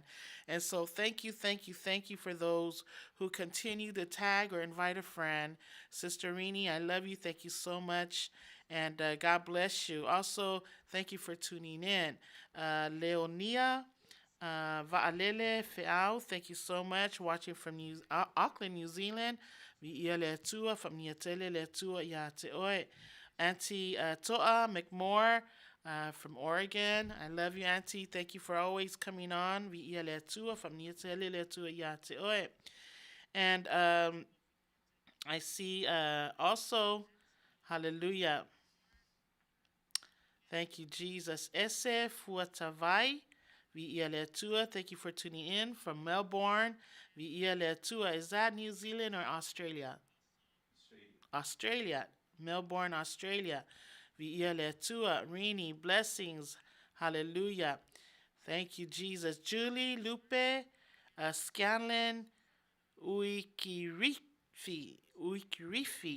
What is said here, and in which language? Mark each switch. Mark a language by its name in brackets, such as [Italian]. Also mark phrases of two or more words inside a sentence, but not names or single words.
[English] And so thank you for those who continue to tag or invite a friend. Sister Rini, I love you. Thank you so much. And God bless you. Also, thank you for tuning in. Leonia Va'alele Feau, thank you so much. Watching from Auckland, New Zealand. Vi'ia Letua from Niatele Letua Yate Oi. Auntie Toa McMore from Oregon. I love you, Auntie. Thank you for always coming on. Vi'ia Letua from Niatele Letua Yate Oi. And I see also, hallelujah. Thank you, Jesus. Ese fuatavai. Vi'ialetua, thank you for tuning in from Melbourne. Vi'ialetua, is that New Zealand or Australia? Australia, Melbourne, Australia. Vi'ialetua, Rini, blessings. Hallelujah. Thank you, Jesus. Julie, Lupe, Scanlon, Uikirifi.